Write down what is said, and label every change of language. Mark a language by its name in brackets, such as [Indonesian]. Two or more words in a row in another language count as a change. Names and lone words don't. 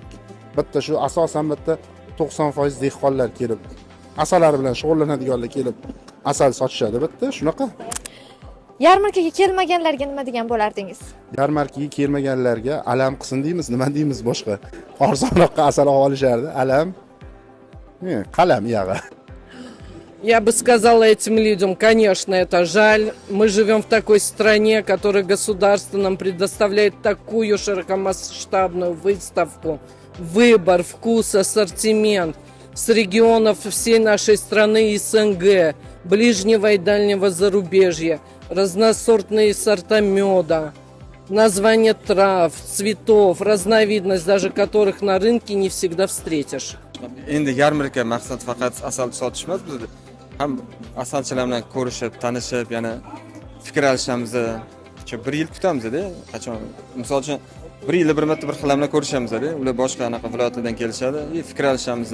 [Uzbek] Bitta shu asosan bitta 90% dehqonlar kelib, asallar bilan shug'ullanadiganlar kelib asal sotishadi bitta shunaqa. Yarmarkaga kelmaganlarga nima degan bo'lardingiz? Yarmarkaga kelmaganlarga alam qilsin deymiz, nima deymiz boshqa. Arzonroqqa asal olib olishardi, alam. Qalam yag'i. [Russian] Я бы сказала этим людям, конечно, это жаль. Мы живем в такой стране, которая государство нам предоставляет такую широкомасштабную выставку, выбор, вкус, ассортимент с регионов всей нашей страны СНГ, ближнего и дальнего зарубежья, разносортные сорта меда, названия трав, цветов, разновидность даже которых на рынке не всегда встретишь. [Uzbek] Endi yarmarka maqsad faqat asal sotish emas, biz ham asalchilar bilan ko'rishib, tanishib, yana fikr alishamiz-da. 1 yil kutamiz-da, qachon. Misol uchun 1 yilda bir marta bir xillar bilan ko'rishamiz-da. Ular boshqa anaqa viloyatlardan kelishadi, fikr alishamiz.